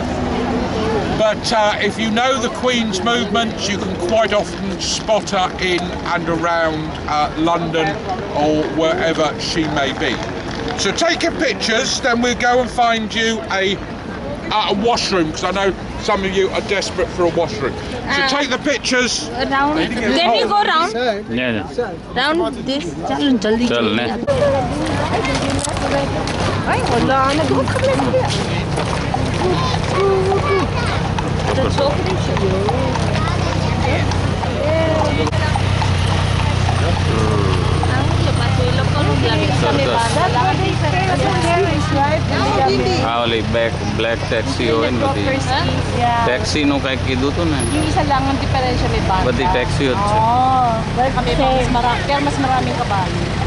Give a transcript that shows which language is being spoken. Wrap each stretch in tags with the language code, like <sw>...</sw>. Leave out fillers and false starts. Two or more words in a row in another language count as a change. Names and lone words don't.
<en>But if you know the Queen's movements, you can quite often spot her in and around London or wherever she may be. So take your pictures, then we'll go and find you a washroom, because I know some of you are desperate for a washroom. So take the pictures. Round. Can you go round? Yeah. Round this.</en> <hi>चल जल्दी.</hi> <gu>ચાલ ને.</gu> <tl>Ay, wala na go kable.</tl> <en>The chocolate.</en> <gu>આ ઓલી બ્લેક ટેક્સી હોય ને બધી ટેક્સીનું કાંઈક કીધું હતું ને</gu> <tl>Isa lang ang diferensya may banda.</tl> <gu>બધી ટેક્સીઓ જ છે.</gu> <tl>Kami pero mas maraming kabayo.</tl>